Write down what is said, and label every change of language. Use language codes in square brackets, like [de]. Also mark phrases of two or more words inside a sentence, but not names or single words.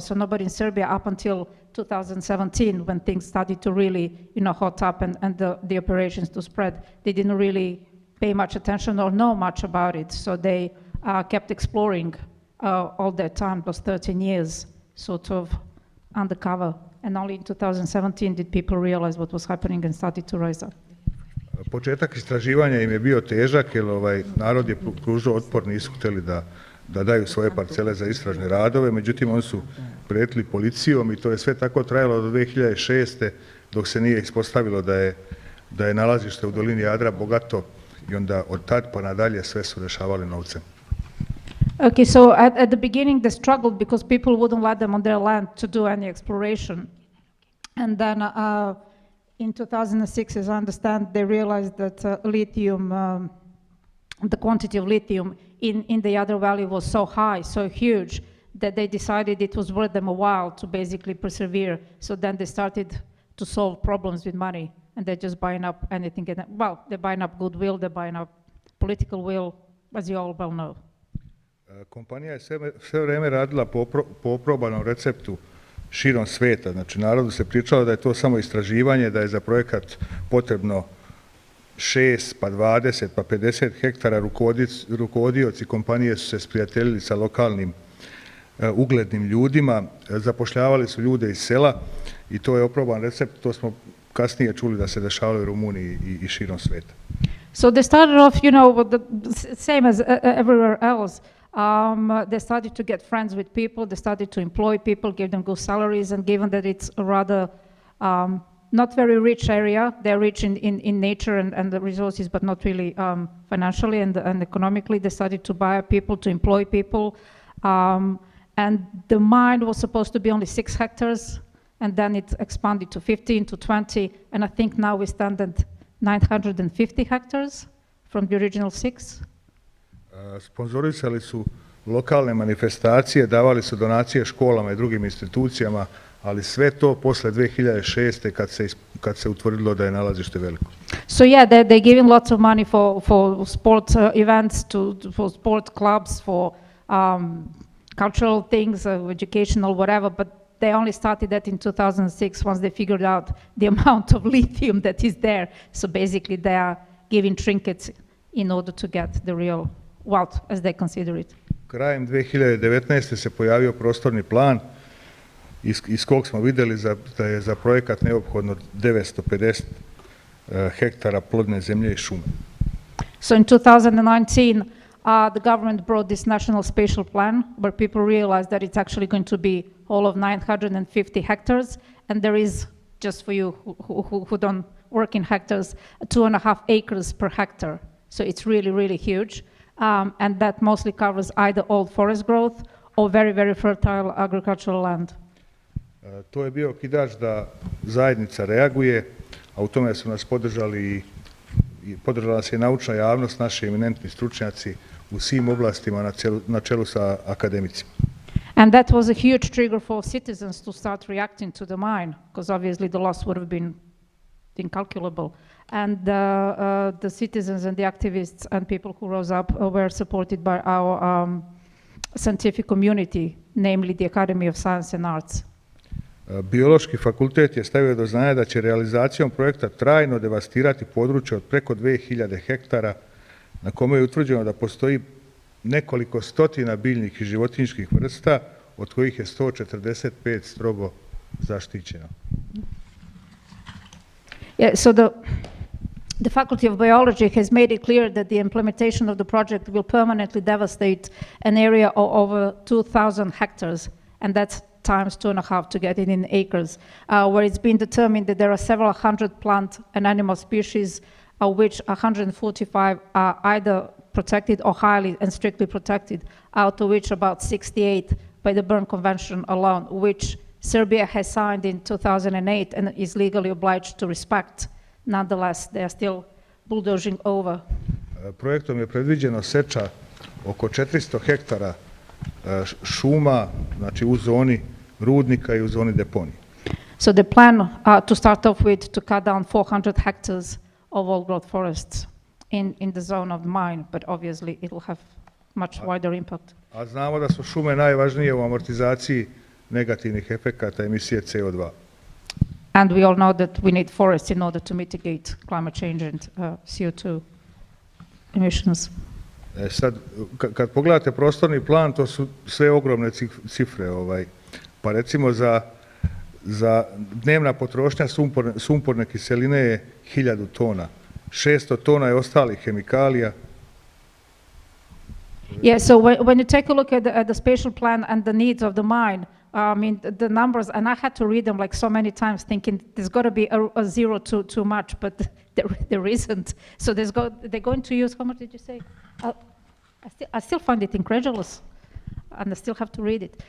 [en] So nobody in Serbia up until 2017, when things started to really, hot up and the operations to spread, they didn't really pay much attention or know much about it. So they kept exploring all that time, those 13 years, sort of undercover. And only in 2017 did people realize what was happening and started to rise up. [sr] Početak istraživanja im je bio težak, jer narod je pružao otpor, nisu htjeli da daju svoje parcele za istražne radove, međutim oni su prijetili policijom i to je sve tako trajalo do 2006. dok se nije ispostavilo da je nalazište u dolini Jadra bogato i onda od tad pa nadalje sve su rešavali novcem. [en] Okay, so at the beginning they struggled because people wouldn't let them on their land to do any exploration. And then in 2006, as I understand, they realized that lithium, the quantity of lithium in the Jadro Valley was so high, so huge, that they decided it was worth them a while to basically persevere. So then they started to solve problems with money, and they're just buying up anything. Well, they're buying up goodwill, they're buying up political will, as you all well know. [sr] Kompanija je sve vrijeme radila po oprobanom receptu širom sveta. Znači, narodu se pričalo da je to samo istraživanje, da je za projekat potrebno 6, pa 20, pa 50 hektara. Rukovodioci kompanije su se sprijateljili sa lokalnim uglednim ljudima, zapošljavali su ljude iz sela i to je oproban recept. To smo kasnije čuli da se dešavalo u Rumuniji i širom sveta. [en] So they started off, same as everywhere else. They started to get friends with people, they started to employ people, give them good salaries, and given that it's a rather not very rich area, they're rich in nature and the resources, but not really financially and economically, they started to buy people, to employ people. And the mine was supposed to be only 6 hectares, and then it expanded to 15, to 20, and I think now we stand at 950 hectares from the original 6. [sr] Sponzorisali su lokalne manifestacije, davali su donacije školama i drugim institucijama, ali sve to posle 2006. kad se utvrdilo da je nalazište veliko. [en] So yeah, they're giving lots of money for sport events, for sport clubs, for cultural things, educational, whatever, but they only started that in 2006 once they figured out the amount of lithium that is there. So basically they are giving trinkets in order to get the real wealth, as they consider it. [sr] Krajem 2019. se pojavio prostorni plan iz kog smo vidjeli da je za projekat neophodno 950 hektara plodne zemlje i šume. [en] So in 2019, the government brought this national spatial plan where people realized that it's actually going to be all of 950 hectares, and there is, just for you who don't work in hectares, 2.5 acres per hectare. So it's really, really huge. And that mostly covers either old forest growth or very, very fertile agricultural land. [sr] To je bio okidač da zajednica reaguje, a u tome su nas podržali i podržala nas je naučna javnost, naši eminentni stručnjaci u svim oblastima na čelu sa akademicima. [en] And that was a huge trigger for citizens to start reacting to the mine, because obviously the loss would have been incalculable. And the citizens and the activists and people who rose up were supported by our scientific community, namely the Academy of Science and Arts. [sr] Biološki fakultet je stavio do znanja da će realizacijom projekta trajno devastirati područje od preko 2000 hektara na kome je utvrđeno da postoji nekoliko stotina biljnih i životinjskih vrsta, od kojih je 145 strogo zaštićeno. [en] Yeah, so the Faculty of Biology has made it clear that the implementation of the project will permanently devastate an area of over 2,000 hectares, and that's times 2.5 to get it in acres, where it's been determined that there are several hundred plant and animal species, of which 145 are either protected or highly and strictly protected, out of which about 68 by the Berne Convention alone, which Serbia has signed in 2008 and is legally obliged to respect. Nonetheless, they are still bulldozing over. [sr] Projektom je predviđeno seča oko 400 hektara šuma, znači u zoni rudnika i u zoni deponije. [en] So the plan to start off with to cut down 400 hectares of old growth forests in the zone of the mine, but obviously it will have much wider impact. [sr] A znamo da su šume najvažnije u amortizaciji negativnih efekata emisije CO2. [en] And we all know that we need forests in order to mitigate climate change and CO2 emissions. [sr] Sad, kad pogledate prostorni plan, to su sve ogromne cifre. Pa recimo za dnevna potrošnja sumporne kiseline je 1000 tona. 600 tona je ostalih hemikalija. [en] Yeah, so when you take a look at the spatial plan and the needs of the mine, I mean, the numbers, and I had to read them like so many times thinking there's got to be a zero too much, but there isn't. So they're going to use, how much did you say? I still find it incredulous, and I still have to read it.